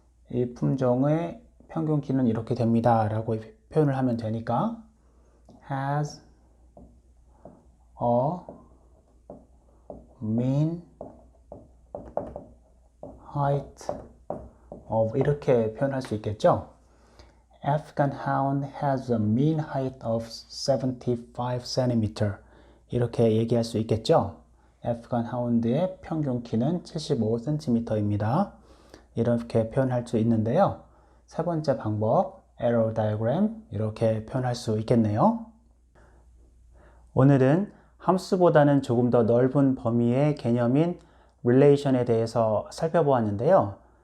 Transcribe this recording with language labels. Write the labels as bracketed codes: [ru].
[ko] 이 품종의 평균 키는 이렇게 됩니다 라고 표현을 하면 되니까 [en] has a mean height of [ko] 이렇게 표현할 수 있겠죠. [en] Afghan Hound has a mean height of 75cm [ko] 이렇게 얘기할 수 있겠죠. Afghan Hound의 평균 키는 75cm입니다. 이렇게 표현할 수 있는데요. 세 번째 방법, arrow diagram 이렇게 표현할 수 있겠네요. 오늘은 함수보다는 조금 더 넓은 범위의 개념인 relation에 대해서 살펴보았는데요.